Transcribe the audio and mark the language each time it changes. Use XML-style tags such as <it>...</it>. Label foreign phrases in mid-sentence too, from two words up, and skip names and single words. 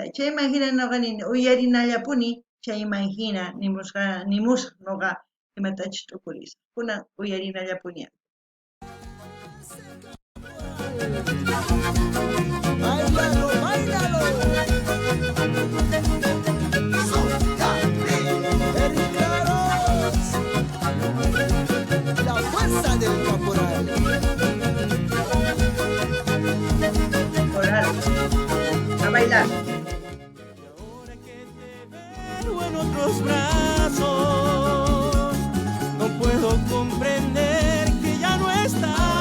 <qu>Chayman hina noqanini uyarinallapuni chayman hina nimusqa noqa imatachus t'ukurisqa. Kunan uyarinallapuni.</qu> <es>Báilalo, báilalo. Eric Claros, la fuerza del caporal. Coral. A bailar. Y ahora que te veo en otros brazos, no puedo comprender que ya no estás.</es>